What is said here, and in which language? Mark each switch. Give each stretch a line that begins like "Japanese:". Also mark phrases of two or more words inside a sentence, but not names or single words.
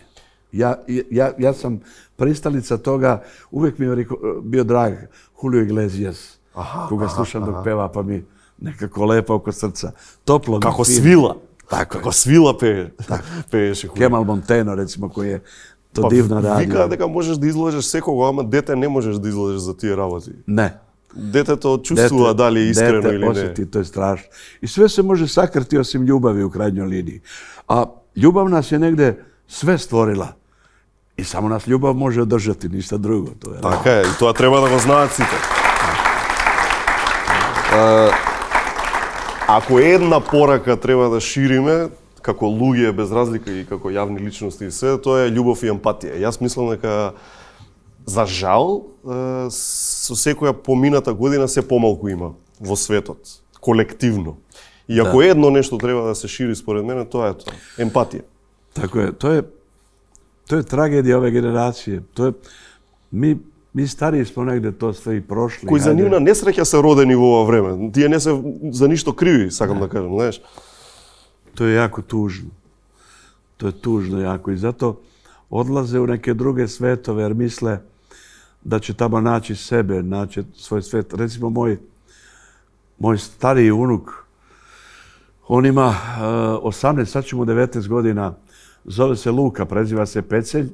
Serbian: Ja sam pristalica toga, uvijek mi je bio drag Julio Iglesias, koga slušam dok peva, pa mi nekako lepa oko srca. Toplo mi kako svila. Kako svila peješ. Kemal Monteno, recimo, koji je to divno radio.
Macedonian: Vика дека можеш да излажеш секого, ама дете не можеш да излажеш за тие работи. Не. Детето чувствува дали е искрено или не.
Serbian: Dete osjeti, to je strašno. I sve se može sakriti osim ljubavi u krajnjoj liniji. A ljubav nas je negde sve stvorila. I samo nas ljubav može održati, ništa drugo.
Macedonian: Така е, и тоа треба да го знаат сите. Ако една порака треба да шириме, како луѓе без разлика и како јавни личности и се, тоа е љубов и емпатија. Јас мислам дека за жал со секоја помината година се помалку има во светот, колективно. И ако едно нешто треба да се шири според мене, тоа е тоа, емпатија.
Serbian: Tako je, to je tragedija ove generacije. Mi mi stariji smo negde to sve i prošli.
Macedonian: Кои за нивна несреќа се родени во ова време. Тие не се за ништо криви, сакам да кажам, знаеш.
Serbian: To je jako tužno. To je tužno jako i zato odlaze u neke druge svetove jer misle da će tamo naći sebe, naći svoj svet. Recimo moj stariji unuk, on ima 18, sad će mu 19 godina, zove se Luka, preziva se Pecelj.